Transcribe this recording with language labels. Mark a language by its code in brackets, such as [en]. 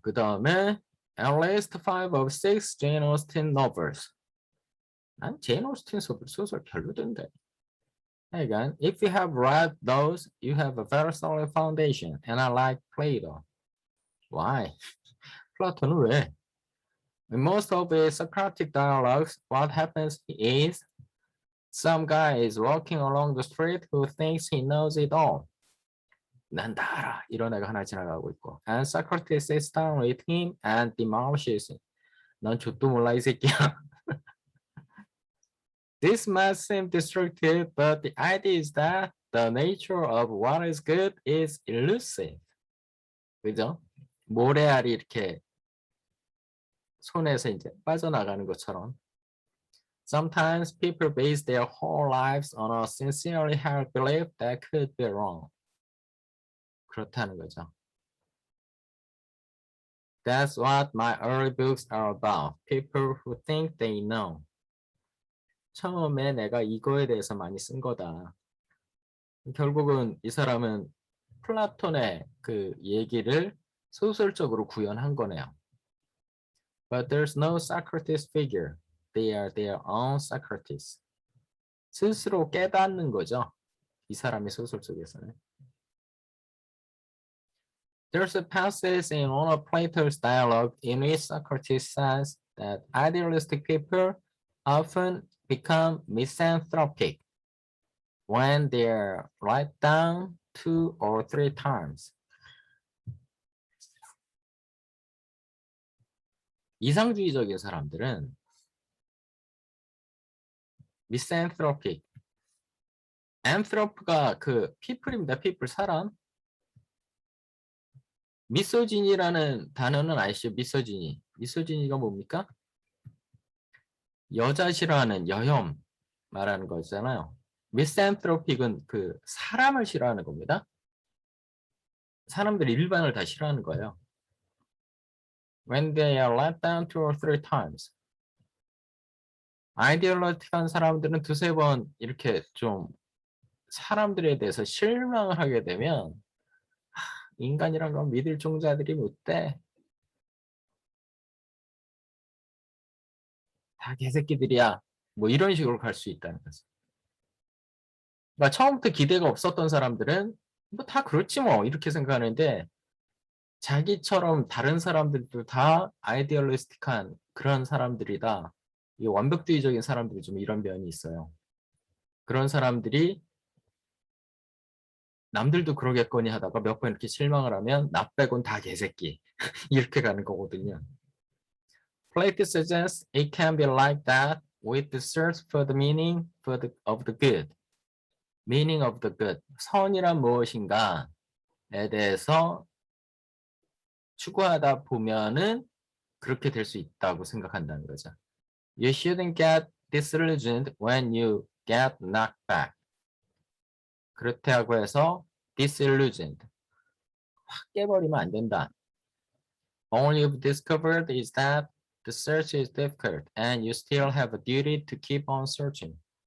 [ko] 그 다음에 [en] At least 5 of 6 Jane Austen novels. [ko] 난 제인 오스틴 소설 별로던데. [en] Again, if you have read those, you have a very solid foundation. And I like Plato. Why? [ko] 플라톤은 왜? [en] In most of his Socratic dialogues, what happens is some guy is walking along the street who thinks he knows it all. [ko] 난 다 알아. 이런 애가 하나 지나가고 있고. [en] And Socrates sits down with him and demolishes him. [ko] 넌 족도 몰라 이 새끼야. [en] This might seem destructive, but the idea is that the nature of what is good is elusive. [ko] 그죠? 모래알이 이렇게 손에서 이제 빠져나가는 것처럼. [en] Sometimes people base their whole lives on a sincerely held belief that could be wrong. [ko] 그렇다는 거죠. [en] That's what my early books are about. People who think they know. [ko] 처음에 내가 이거에 대해서 많이 쓴 거다. 결국은 이 사람은 플라톤의 그 얘기를 소설적으로 구현한 거네요. [en] But there's no Socrates figure. They are their own Socrates. [ko] 스스로 깨닫는 거죠. 이 사람의 소설 속에서는. [en] There's a passage in one of Plato's dialogue in which Socrates says that idealistic people often become misanthropic when they're right down 2 or 3 times. [ko] 이상주의적인 사람들은 misanthropic, anthrope가 그 people입니다. people 사람. 미소진이라는 단어는 아시죠? 미소진이. 미소진이가 뭡니까? 여자 싫어하는 여혐 말하는 거잖아요. 미산트로픽은 그 사람을 싫어하는 겁니다. 사람들 일반을 다 싫어하는 거예요. [en] When they are let down 2 or 3 times. [ko] 아이디얼러틱한 사람들은 두세 번 이렇게 좀 사람들에 대해서 실망을 하게 되면 인간이란 건 믿을 종자들이 못 돼. 다 개새끼들이야. 뭐 이런 식으로 갈 수 있다는 거죠. 그러니까 처음부터 기대가 없었던 사람들은 뭐 다 그렇지 뭐 이렇게 생각하는데 자기처럼 다른 사람들도 다 아이디얼리스틱한 그런 사람들이다. 이 완벽주의적인 사람들이 좀 이런 면이 있어요. 그런 사람들이 남들도 그러겠거니 하다가 몇 번 이렇게 실망을 하면 나 빼곤 다 개새끼 이렇게 가는 거거든요. [en] Plato suggests it can be like that with the search for the meaning of the good. meaning of the good. [ko] 선이란 무엇인가에 대해서 추구하다 보면은 그렇게 될 수 있다고 생각한다는 거죠. [en] You shouldn't get disillusioned when you get knocked back. [ko] 그렇다고 해서 disillusioned. 확 깨버리면 안 된다. [en] All you've discovered is that the search is difficult and you still have a duty to keep on searching.